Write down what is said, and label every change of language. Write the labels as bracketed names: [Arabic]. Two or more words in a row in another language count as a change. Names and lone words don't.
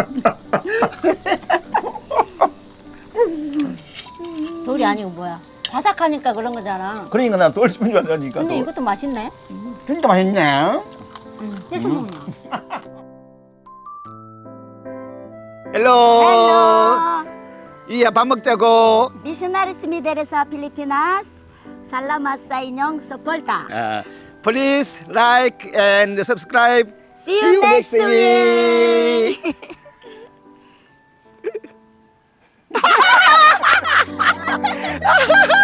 [Korean] 돌이 아니고 뭐야? 바삭하니까 그런 거잖아. 그러니까 나 돌 씹는 줄 알았다니까. 근데 이것도 맛있네. 진짜 맛있네. 해서 먹나? 헬로. 이야, 밥 먹자고. [Filipino] Missionaries Mideresa Pilipinas, salamat sa inyong suporta. [English] Please like and subscribe. See you next week.